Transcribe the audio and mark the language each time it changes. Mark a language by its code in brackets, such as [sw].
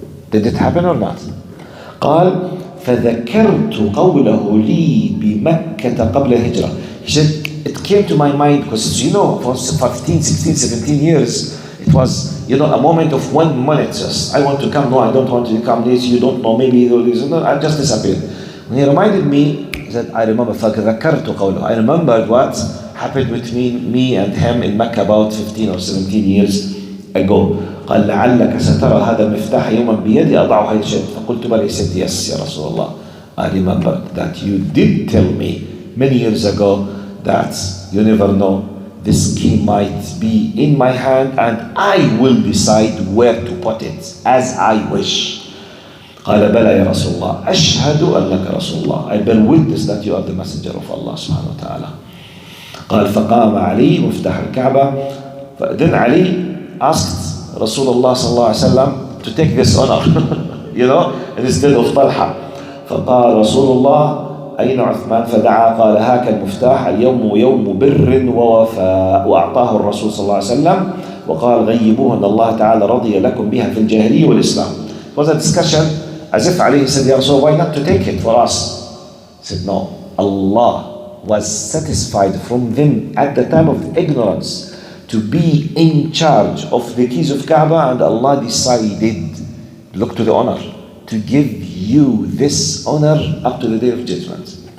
[en] Did it happen or not? [ar] قال فذكرت قوله لي بمكة قبل الهجرة. [en] He said, it came to my mind because for 15, 16, 17 years it was a moment of 1 minute just. I want to come, no I don't want to come, this you don't know, maybe I just disappeared. When he reminded me, he said, I remember [ar] فذكرت قوله. [en] I remembered what happened between me and him in Mecca about 15 or 17 years ago. [ar] قال لعلك سترى هذا المفتاح يوما بيدي أضعه حيث شئت. فقلت بلى. [en] He said, yes [ar] يا رسول الله, [en] I remember that you did tell me many years ago that you never know, this key might be in my hand and I will decide where to put it as I wish. [ar] قال بلى يا رسول الله أشهد أنك رسول الله. [en] I bear witness that you are the messenger of Allah subhanahu wa ta'ala. [ar] قال فقام علي مفتاح الكعبة. [en] Then Ali asked Rasulullah sallallahu alaihi wasallam to take this honor, instead of Talha. [ar] فقال رسول الله أين عثمان فدعا قال هاك المفتاح اليوم يوم بر ووفاء. وأعطاه الرسول صلى الله عليه وسلم وقال غيبوه أن الله تعالى رضي لكم بها في الجاهلية والإسلام. [en] It was a discussion as if Ali said, Ya Rasul, why not to take it for us? He said, no, Allah was satisfied from them at the time of ignorance to be in charge of the keys of Kaaba, and Allah decided, look to the honor, to give you this honor up to the day of judgment.